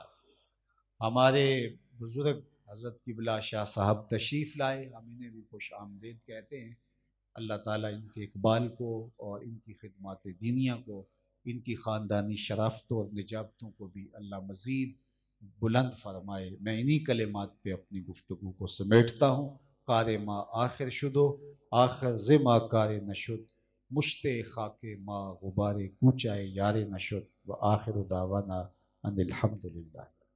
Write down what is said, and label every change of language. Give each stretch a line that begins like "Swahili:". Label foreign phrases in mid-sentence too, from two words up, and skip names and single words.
Urdu: ہمارے بزرگ حضرت قبلہ شاہ صاحب تشریف لائے، ہم انہیں بھی خوش آمدید کہتے ہیں۔ اللہ تعالیٰ ان کے اقبال کو اور ان کی خدمات دینیہ کو، ان کی خاندانی شرافتوں اور نجابتوں کو بھی اللہ مزید بلند فرمائے۔ میں انہی کلمات پہ اپنی گفتگو کو سمیٹتا ہوں۔
Persian: کار ما آخر شدو، آخر زما کار نشد، مشت خاک ما غبار کوچائے یار نشد،
Arabic: و آخر دعوانا ان الحمدللہ۔